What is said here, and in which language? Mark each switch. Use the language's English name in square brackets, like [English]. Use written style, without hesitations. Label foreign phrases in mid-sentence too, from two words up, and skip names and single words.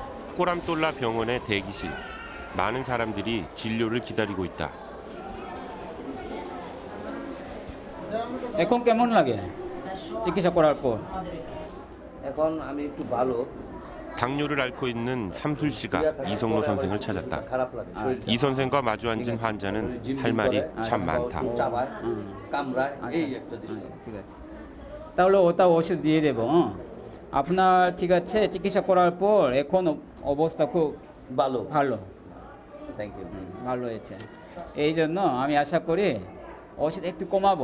[Korean] 꼬람똘라 병원의 대기실. 많은 사람들이 진료를 기다리고 있다. [Bangla] এখন কেমন লাগে চিকিৎসা করার পর? এখন আমি একটু ভালো। [Korean] 당뇨를 앓고 있는 삼술 씨가 이성로 선생을 찾았다. [Bangla] খারাপ লাগে শরীরটা। [Korean] 이 선생과 마주 앉은 환자는 할 말이 참 많다. [Bangla] চাবায় কামড়ায় এই একটা দৃষ্টি। ঠিক আছে, তাহলে ওটা ওষুধ দিয়ে দেবো। আপনার ঠিক আছে, চিকিৎসা করার পর এখন অবস্থা খুব ভালো। ভালো [English] thank you. [Bangla] ভালো হয়েছে। এই জন্য আমি আশা করি ওষুধ একটু কমাবো।